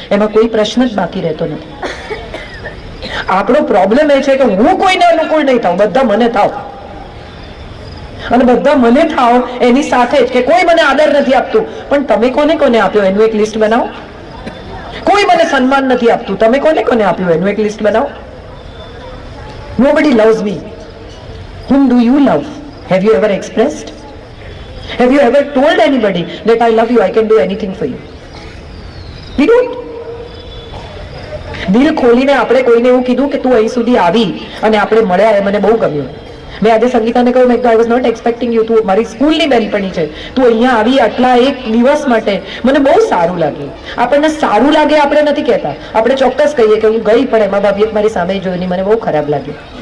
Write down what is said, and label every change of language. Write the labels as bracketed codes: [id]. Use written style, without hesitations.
[gu] એમાં કોઈ પ્રશ્ન જ બાકી રહેતો નથી. આપણો પ્રોબ્લેમ એ છે કે હું કોઈને અનુકૂળ નહીં થાઉં, બધા મને થાવ. અને બધા મને થાવ એની સાથે જ કે કોઈ મને આદર નથી આપતું, પણ તમે કોને કોને આપ્યો એનું એક લિસ્ટ બનાવો. કોઈ મને સન્માન નથી આપતું, તમે કોને કોને આપ્યું એનું એક લિસ્ટ બનાવો. [en] Nobody loves me. Whom do you love? Have you ever expressed? Have you ever told anybody that I love you, I can do anything for you? We don't. [gu] દિલ ખોલીને આપણે કોઈને એવું કીધું કે તું અહીં સુધી આવી અને આપણે મળ્યા, એ મને બહુ ગમ્યું. મેં આજે સંગીતાને કહ્યું, મેં [en] I was not expecting you, [gu] તું મારી સ્કૂલની બેનપણી છે, તું અહીંયા આવી આટલા એક દિવસ માટે, મને બહુ સારું લાગ્યું. આપણને સારું લાગે આપણે નથી કહેતા, આપણે ચોક્કસ કહીએ કે હું ગઈ પણ એમાં ભાભીએ મારી સામે જોઈને મને બહુ ખરાબ લાગ્યું.